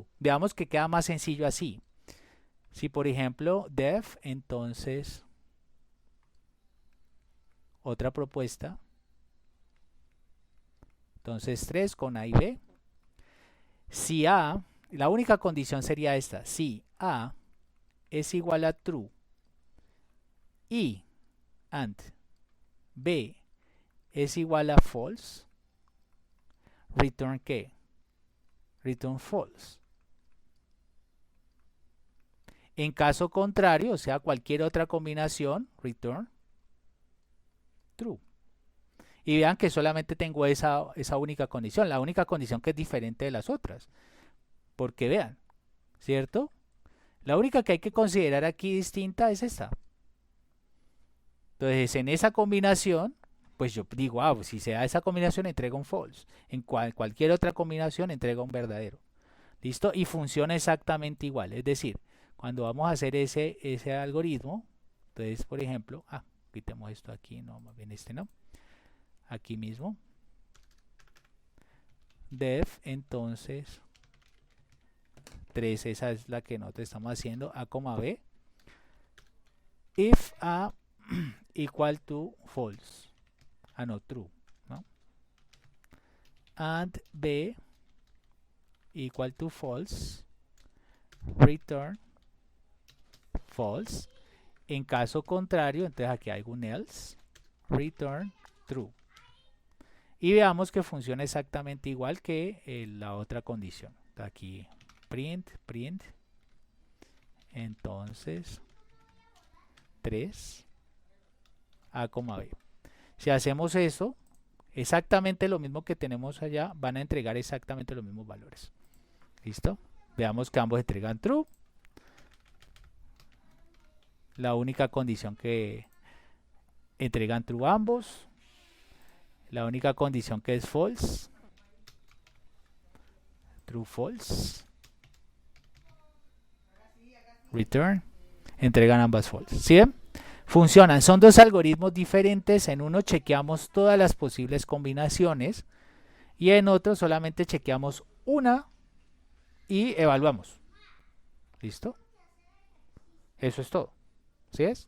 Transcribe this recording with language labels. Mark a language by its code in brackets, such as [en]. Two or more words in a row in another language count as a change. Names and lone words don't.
[es] Veamos que queda más sencillo así. Si por ejemplo def, entonces otra propuesta, entonces 3 con A y B. Si A, la única condición sería esta, si A es igual a true y and B es igual a false, return ¿qué? [en] Return false. [es] En caso contrario, o sea, cualquier otra combinación, [en] return true. [es] Y vean que solamente tengo esa única condición, la única condición que es diferente de las otras. Porque vean, ¿cierto? La única que hay que considerar aquí distinta es esta. Entonces, en esa combinación, pues yo digo, pues si se da esa combinación, entrega un false. En cualquier otra combinación, entrega un verdadero. ¿Listo? Y funciona exactamente igual. Es decir, cuando vamos a hacer ese algoritmo, entonces, por ejemplo, quitemos esto aquí, no, más bien este no. Aquí mismo. Def, entonces, 3, esa es la que nosotros estamos haciendo, A, B. [en] If A equal to false, no, true, ¿no? And B equal to false, return false. [es] En caso contrario, entonces aquí hay un else, [en] return true. [es] Y veamos que funciona exactamente igual que la otra condición. Aquí print, entonces 3 A, B. Si hacemos eso, exactamente lo mismo que tenemos allá, van a entregar exactamente los mismos valores. ¿Listo? Veamos que ambos entregan true. La única condición que entregan true ambos. La única condición que es false. [en] True, false. Return. [es] Entregan ambas false. ¿Sí ven? Funcionan. Son dos algoritmos diferentes. En uno chequeamos todas las posibles combinaciones. Y en otro solamente chequeamos una y evaluamos. ¿Listo? Eso es todo. ¿Sí es?